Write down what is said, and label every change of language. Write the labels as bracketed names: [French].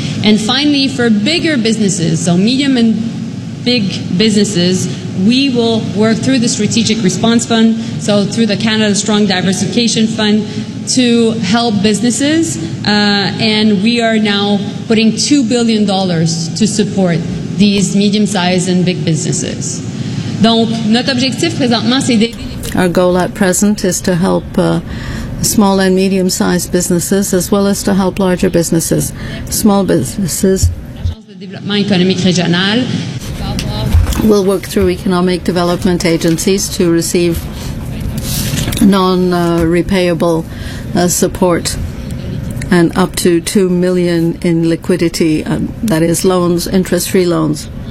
[English] And finally, for bigger businesses, so medium and big businesses, we will work through the Strategic Response Fund, so through the Canada Strong Diversification Fund, to help businesses. And we are now putting $2 billion to support these medium-sized and big businesses. [French] Donc, notre objectif présentement, c'est d'aider... [English] Our goal at present is to help small and medium-sized businesses, as well as to help larger businesses, small businesses. [French] L'Agence de développement économique régional. [English] We'll work through economic development agencies to receive non-repayable support and up to $2 million in liquidity, that is loans, interest-free loans.